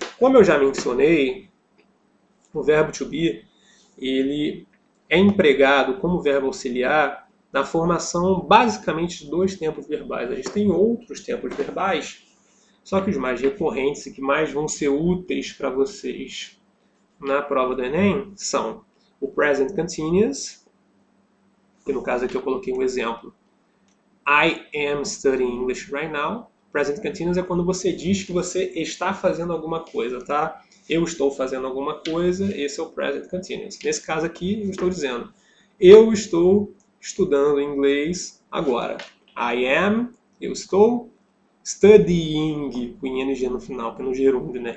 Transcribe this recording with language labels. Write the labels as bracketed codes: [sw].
[pt] Como eu já mencionei, o verbo to be, ele é empregado como verbo auxiliar na formação basicamente de dois tempos verbais. A gente tem outros tempos verbais, só que os mais recorrentes e que mais vão ser úteis para vocês na prova do Enem são o present continuous, que no caso aqui eu coloquei um exemplo. [en] I am studying English right now. [pt] Present continuous é quando você diz que você está fazendo alguma coisa, tá? Eu estou fazendo alguma coisa, esse é o present continuous. Nesse caso aqui, eu estou dizendo, eu estou estudando inglês agora. [en] I am, [pt] eu estou, studying, com ing no final, que é no gerúndio, né?